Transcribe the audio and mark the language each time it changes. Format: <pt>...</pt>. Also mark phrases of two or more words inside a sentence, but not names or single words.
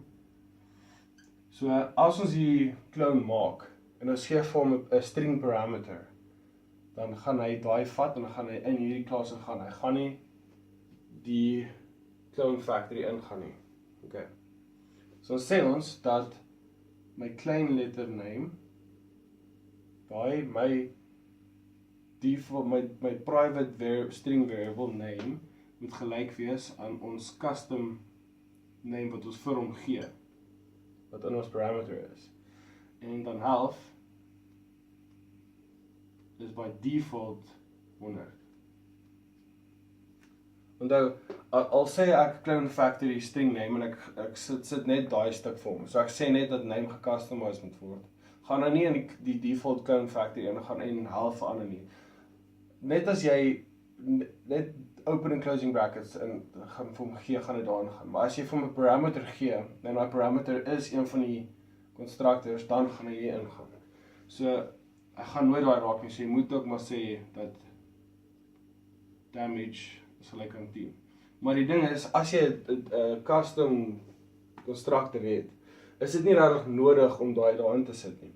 <af>So as ons die clone maak en ons gee vir hom 'n</af> <en>string parameter,</en> <af>dan gaan hy daai vat en dan gaan hy in hierdie klas ingaan. Hy gaan nie die</af> <en>clone factory</en> <af>ingaan nie. Okay. So sê ons dat my klein letter name, daai my default, my</af> <en>private string variable name</en> <af>moet gelyk wees aan ons</af> <en>custom name</en> <af>wat ons vir hom gee, wat in ons parameter is. En dan</af> <en>health is by default</en> <af>100. Onthou, al sê ek</af> <en>clone factory string name</en> <af>en ek sit net daai stuk vir hom. So ek sê net dat name gecustomized moet word. Gaan nou nie in die</af> <en>default clone factory</en> <af>en gaan in health verander nie. Net as jy net</af> <en>open and closing brackets</en> <af>en gaan vir hom gee, gaan dit daarin gaan. Maar as jy vir hom 'n parameter gee, en daai parameter is een van die constructors, dan gaan hy hier ingaan. So ek gaan nooit daai raak nie, so jy moet ook maar sê dat damage is gelyk aan 10. Maar die ding is, as jy 'n</af> <en>custom constructor</en> <af>het, is dit nie regtig nodig om daarin te sit nie.</af>